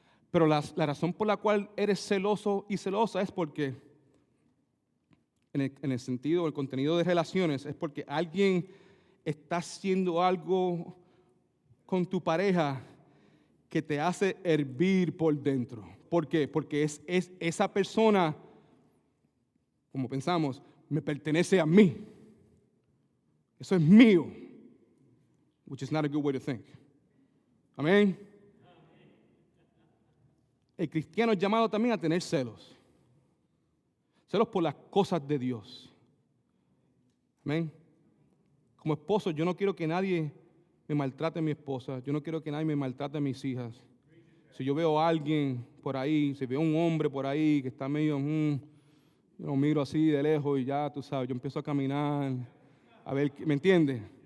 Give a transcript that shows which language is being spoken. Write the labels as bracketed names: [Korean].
[Spanish] Pero la razón por la cual eres celoso y celosa es porque, en el sentido, el contenido de relaciones, es porque alguien está haciendo algo con tu pareja que te hace hervir por dentro. ¿Por qué? Porque es esa persona, como pensamos, me pertenece a mí. Eso es mío. [English] Which is not a good way to think. Amén. [Spanish] El cristiano es llamado también a tener celos. Celos por las cosas de Dios. Amén. Como esposo, yo no quiero que nadie me maltrate a mi esposa. Yo no quiero que nadie me maltrate a mis hijas. Si yo veo a alguien por ahí, si veo a un hombre por ahí que está medio, yo lo miro así de lejos y ya, tú sabes, yo empiezo a caminar, a ver, ¿me entiendes?